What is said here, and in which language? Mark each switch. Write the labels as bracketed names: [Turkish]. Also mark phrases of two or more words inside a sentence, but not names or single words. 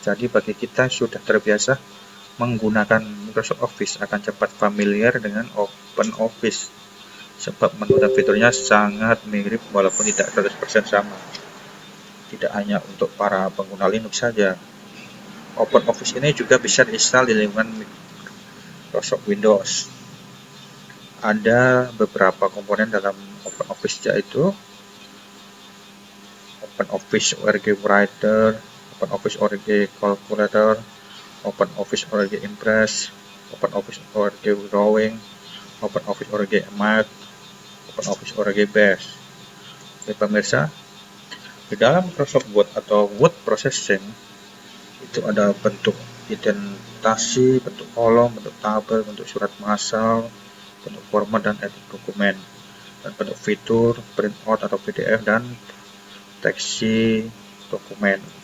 [Indonesian] Jadi bagi kita yang sudah terbiasa menggunakan Microsoft Office akan cepat familiar dengan OpenOffice, sebab menu dan fiturnya sangat mirip walaupun tidak 100% sama. tidak hanya untuk para pengguna Linux saja. OpenOffice ini juga bisa diinstal di lingkungan Microsoft Windows. Ada beberapa komponen dalam OpenOffice, yaitu OpenOffice Org Writer, OpenOffice Org Calculator, OpenOffice Org Impress, OpenOffice Org Drawing, OpenOffice Org Math, OpenOffice Org Base. Oke pemirsa, di dalam Microsoft Word atau [English] Word Processing [Indonesian] itu ada bentuk indentasi, bentuk kolom, bentuk tabel, bentuk surat massal, bentuk format dan edit dokumen, dan bentuk fitur, printout atau PDF, dan teksi dokumen.